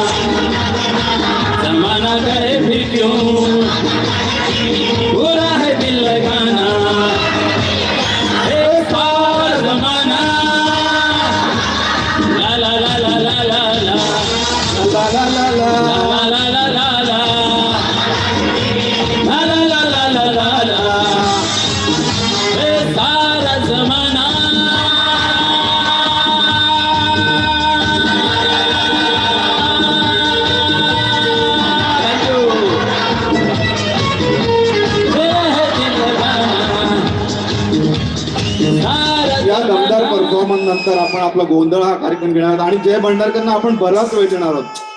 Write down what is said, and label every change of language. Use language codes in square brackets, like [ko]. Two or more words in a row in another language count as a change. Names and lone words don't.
[hi] जमाना करे फिर क्यों बुरा है दिल लगाना. ए सारा जमाना ला ला ला ला ला ला ला ला ला ला ला ला ला ला ला. सारा जमाना [mr] या दमदार परफॉर्मन्स नंतर आपण आपला गोंधळ हा कार्यक्रम घेणार आहोत आणि जय भंडारकरांना आपण बराच वेळ देणार आहोत.